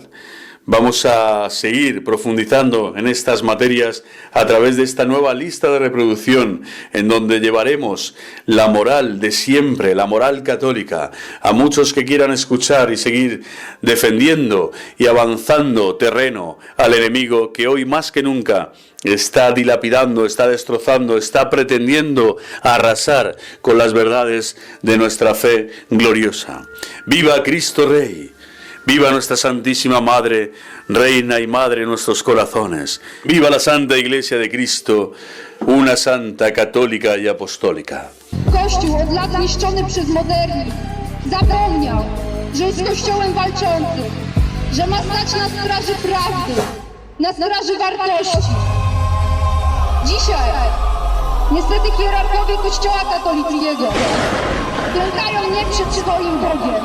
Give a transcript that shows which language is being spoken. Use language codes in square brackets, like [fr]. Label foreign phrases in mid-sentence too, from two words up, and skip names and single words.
[es] Vamos a seguir profundizando en estas materias a través de esta nueva lista de reproducción, en donde llevaremos la moral de siempre, la moral católica, a muchos que quieran escuchar y seguir defendiendo y avanzando terreno al enemigo que hoy más que nunca está dilapidando, está destrozando, está pretendiendo arrasar con las verdades de nuestra fe gloriosa. ¡Viva Cristo Rey! ¡Viva nuestra Santísima Madre, Reina y Madre en nuestros corazones! ¡Viva la Santa Iglesia de Cristo, una santa católica y apostólica! [pl] Kościół od lat niszczony przez modernizm zapomniał, że jest kościołem walczącym, że ma stać na straży prawdy, na straży wartości. Dzisiaj niestety hierarchowie Kościoła katolickiego klękają nie przed swoim Bogiem.